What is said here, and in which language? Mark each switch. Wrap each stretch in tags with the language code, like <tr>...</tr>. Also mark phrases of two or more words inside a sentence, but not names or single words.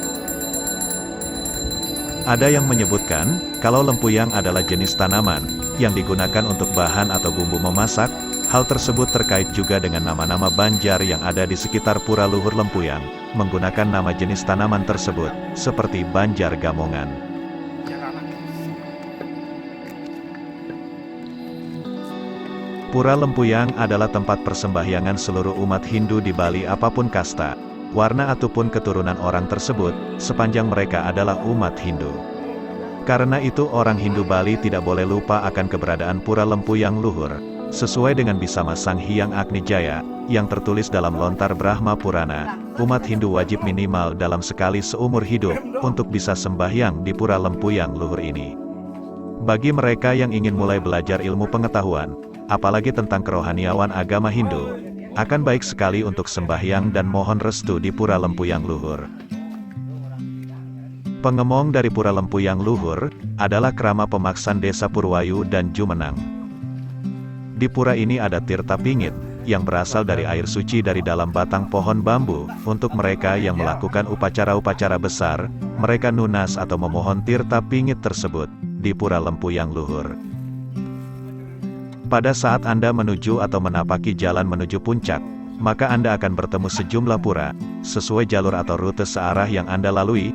<id>Ada yang menyebutkan, kalau lempuyang adalah jenis tanaman, yang digunakan untuk bahan atau bumbu memasak. Hal tersebut terkait juga dengan nama-nama banjar yang ada di sekitar Pura Luhur Lempuyang, menggunakan nama jenis tanaman tersebut, seperti banjar gamongan. Pura Lempuyang adalah tempat persembahyangan seluruh umat Hindu di Bali apapun kasta, warna ataupun keturunan orang tersebut, sepanjang mereka adalah umat Hindu. Karena itu orang Hindu Bali tidak boleh lupa akan keberadaan Pura Lempuyang Luhur, sesuai dengan Bisama Sang Hyang Agni Jaya, yang tertulis dalam Lontar Brahma Purana, umat Hindu wajib minimal dalam sekali seumur hidup, untuk bisa sembahyang di Pura Lempuyang Luhur ini. Bagi mereka yang ingin mulai belajar ilmu pengetahuan, apalagi tentang kerohaniawan agama Hindu, akan baik sekali untuk sembahyang dan mohon restu di Pura Lempuyang Luhur. Pengemong dari Pura Lempuyang Luhur, adalah Krama Pemaksan Desa Purwayu dan Jumenang. Di pura ini ada tirta pingit, yang berasal dari air suci dari dalam batang pohon bambu. Untuk mereka yang melakukan upacara-upacara besar, mereka nunas atau memohon tirta pingit tersebut, di Pura Lempuyang Luhur. Pada saat Anda menuju atau menapaki jalan menuju puncak, maka Anda akan bertemu sejumlah pura, sesuai jalur atau rute searah yang Anda lalui.</id>